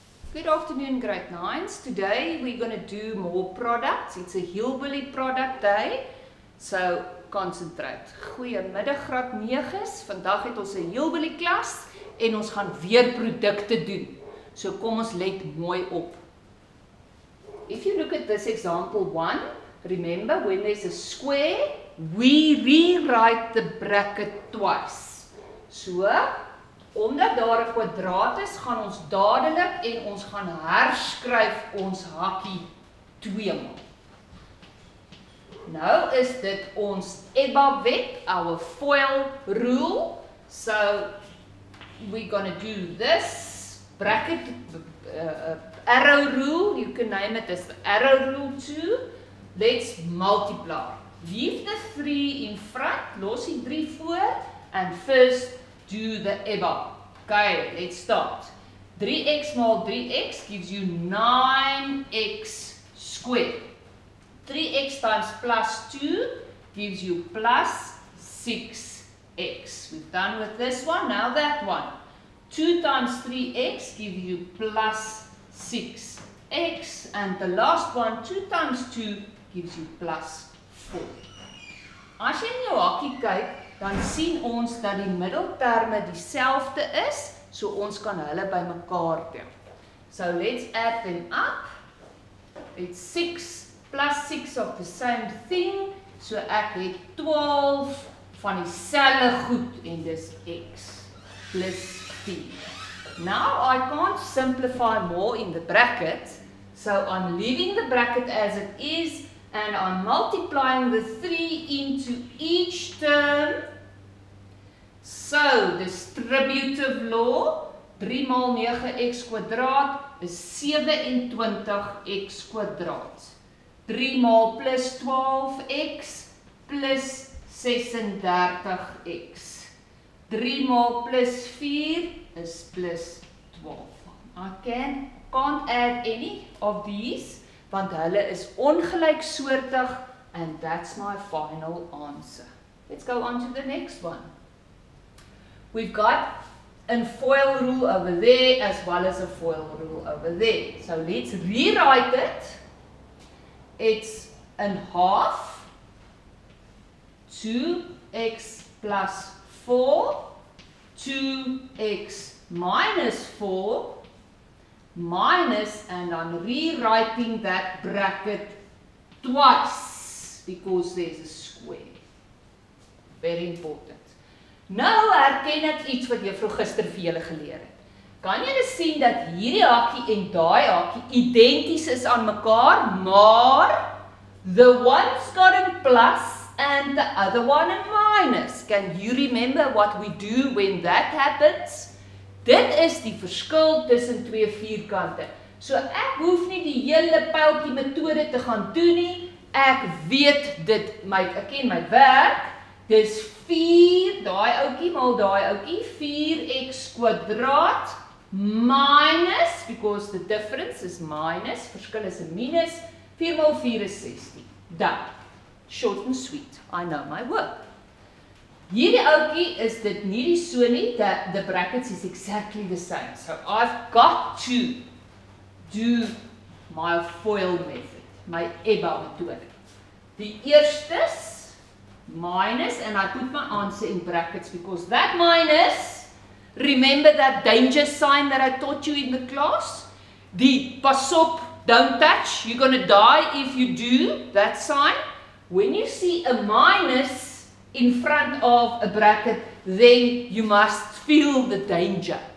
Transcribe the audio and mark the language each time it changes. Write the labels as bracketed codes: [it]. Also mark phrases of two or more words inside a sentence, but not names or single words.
[en] Good afternoon, grade 9s. Today we're going to do more products. It's a hillbilly product day. So concentrate. [af] Goeiemiddag graad 9s. Vandag het ons 'n hillbilly klas en ons gaan weer produkte doen. So kom ons let mooi op. [en] If you look at this example 1, remember when there's a square, we rewrite the bracket twice. [af] So omdat daar 'n kwadraat is, gaan ons dadelik en ons gaan herskryf ons hakkie 2 maal. Nou is dit ons EBA wet, [en] our foil rule. So we're going to do this bracket arrow rule. You can name it as the arrow rule too. Let's multiply. Leave the 3 in front, [af] los die 3 voor, [en] and first do the EBA. Okay, let's start. 3x maal 3x gives you 9x squared. 3x times plus 2 gives you plus 6x. We've done with this one, now that one. 2 times 3x gives you plus 6x. And the last one, 2 times 2 gives you plus 4. [af] As jy in jou hakkie kyk, dan sien ons dat die middelterme dieselfde is, so ons kan hulle bymekaar tel. [en] So let's add them up. It's 6 plus 6 of the same thing, so [af] ek het 12 van dieselfde goed en dis x plus 4. [en] Now I can't simplify more in the bracket, so I'm leaving the bracket as it is, and I'm multiplying the 3 into each term. [af] So, [en] distributive law, [af] 3 maal 9x kwadraat is 27x kwadraat. 3 maal plus 12x plus 36x. 3 maal plus 4 is plus 12. [en] I can't add any of these, [af] want hulle is ongelyksoortig, [en] and that's my final answer. Let's go on to the next one. We've got a foil rule over there as well as a foil rule over there. So let's rewrite it. It's an half 2x plus 4, 2x minus 4, minus, and I'm rewriting that bracket twice because there's a square. Very important. [af] Nou herken ek iets wat juffrou gister vir julle geleer het. Kan julle sien dat hierdie hakkie en daai hakkie identies is aan mekaar, maar [en] the one's got a plus and the other one a minus. Can you remember what we do when that happens? [af] Dit is die verskil tussen twee vierkante. So ek hoef nie die hele pyltjie metode te gaan doen nie. Ek weet dit, ek ken my werk. Dis 4, daai ouetjie maal daai ouetjie, 4x kwadraat minus, [en] because the difference is minus, [af] verskil is 'n minus, 4 maal 4 is 16. [en] Done. Short and sweet. I know my work. [af] Hierdie ouetjie is dit nie die so nie, [en] the brackets is exactly the same. So I've got to do my foil method, [af] my EBA methode. Die eerstes minus, [en] and I put my answer in brackets because that minus, remember that danger sign that I taught you in the class? [af] Die pas op, [en] don't touch, you're going to die if you do, that sign. When you see a minus in front of a bracket, then you must feel the danger.